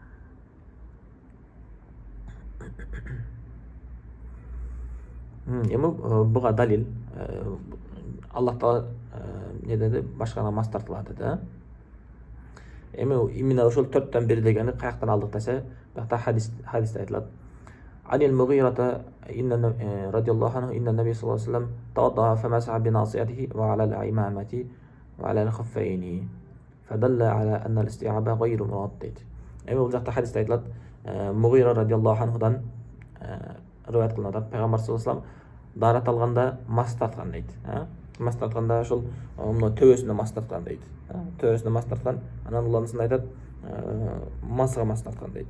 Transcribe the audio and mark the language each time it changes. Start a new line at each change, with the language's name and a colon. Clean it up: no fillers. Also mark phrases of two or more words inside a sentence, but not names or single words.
Kyrgyz: Эми буга далил Аллах Таала не деди, башкага мас тартылат деди. Эми именно ошол 4төн 1 дегени каяктан алдык десе, бакта хадисте айтылат.
Arabic: عن المغيرة رضي الله عنه إن النبي صلى الله عليه وسلم توضأ فمسح بناصيته وعلى العمامة وعلى الخفين فدل على أن الاستيعاب غير مراد.
Kyrgyz: Эми бул жакта хадисте айтылат, Мугира
Arabic: رضي الله عنه
Kyrgyz: риваят кылынат. Пайгамбар
Arabic: صلى الله عليه وسلم
Kyrgyz: дарат алганда мас тарткан дейт. Мас тартканда ошол мына төбөсүнө мас тарткан дейт. Төбөсүнө мас тарткан, анан уланысында айтат, масга мас тарткан дейт.